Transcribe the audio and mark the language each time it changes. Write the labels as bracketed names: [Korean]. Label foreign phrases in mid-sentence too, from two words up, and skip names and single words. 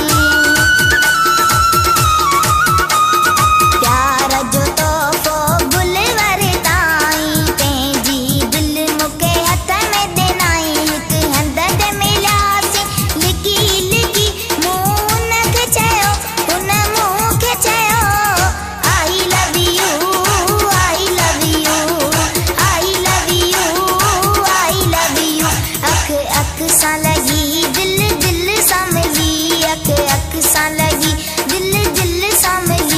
[Sindhi] प्यार जो तोहफ़ो गुल वरताई, पंहिंजी दिलि मूंखे हथ में ॾिनाई। हिकु हंध ते मिलियासीं लिकी लिकी, मूं हुनखे चयो, हुन मूंखे चयो [English] I love you, I love you, I love you, I love you. [Sindhi] अख अख सां लगी दिल दिल सां मिली, अख अख सां लगी दिल दिल सां मिली।